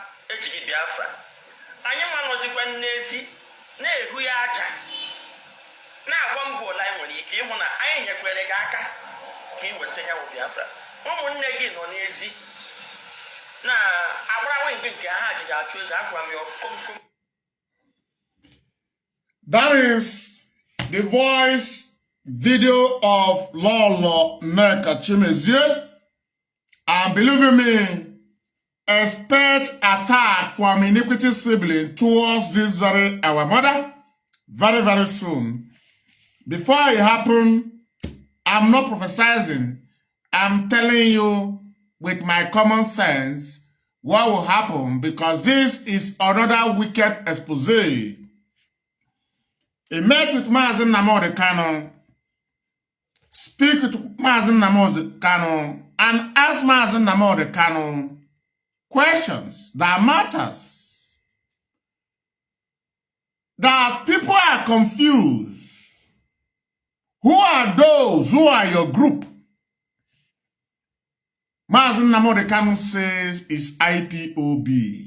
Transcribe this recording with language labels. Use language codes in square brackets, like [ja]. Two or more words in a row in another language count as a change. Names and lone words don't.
[ig] ejiri Biafra anyị nwa nọzikwa n'ezi na-ehu ya aja na-agba mbọ ole anyị nwere ike ịhụ na anyị nyekwere gị aka ka ị weta ya bụ Biafra. Ụmụnne gị nọ n'ezi na-agbarawe nke ha jiri achụ ego agwa m ya komkom. [en] That is the voice video of Lolo Nneka Chimezie. And believe me, expect attack from iniquity sibling towards this very our mother very, very soon. Before it happen, I'm not prophesizing. I'm telling you with my common sense what will happen, because this is another wicked expose. He met with Nnamdi Kanu, speak with Nnamdi Kanu, and ask Nnamdi Kanu questions that matters. That people are confused. Who are those who are your group? Nnamdi Kanu says it's IPOB.